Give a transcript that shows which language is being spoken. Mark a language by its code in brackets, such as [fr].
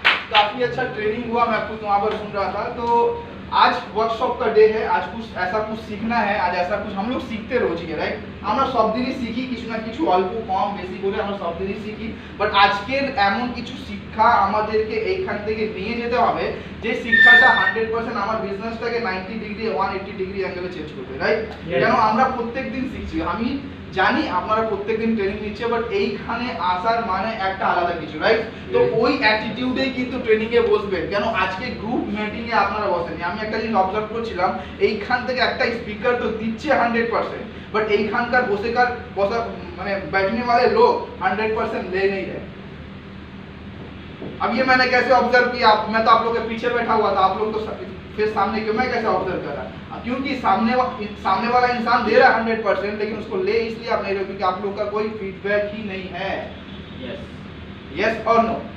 [hi] काफी अच्छा ट्रेनिंग हुआ, मैं खुद वहाँ पर सुन रहा था। तो आज वर्कशॉप का डे है, आज कुछ सीखना है, आज ऐसा कुछ हम लोग सीखते रोज ही, राइट? [bn] আমরা সব দিনই শিখি কিছু না কিছু, অল্প কম বেশি করে আমরা সব দিনই শিখি, বাট আজকের এমন কিছু শিক্ষা আমাদেরকে এইখান থেকে নিয়ে যেতে হবে যে শিক্ষাটা 100% আমার বিজনেসটাকে 90 ডিগ্রি 180 ডিগ্রি অ্যাঙ্গেলে চেঞ্জ করবে, রাইট? কেন আমরা প্রত্যেকদিন শিখছি, আমি জানি আপনারা প্রত্যেকদিন ট্রেনিং নিচ্ছে, বাট এইখানে আসার মানে একটা আলাদা কিছু, রাইট? তো ওই অ্যাটিটিউডেই কিন্তু ট্রেনিং এ বসবেন। কেন আজকে গ্রুপ মিটিং এ আপনারা বসেনি, আমি একটা জিনিস অবজার্ভ করছিলাম, এইখান থেকে একটা স্পিকার তো দিচ্ছে 100%, बट এইখানকার বসা মানে [hi] बैठने वाले लोग 100% ले नहीं रहे। अब ये मैंने कैसे ऑब्जर्व किया? मैं तो आप लोग के पीछे बैठा हुआ था, आप लोग तो फिर सामने क्यों? मैं कैसे ऑब्जर्व कर रहा? क्योंकि सामने वाला इंसान दे रहा है 100%, लेकिन उसको ले इसलिए आप नहीं रहे क्योंकि आप लोग का कोई फीडबैक ही नहीं है। यस और नो?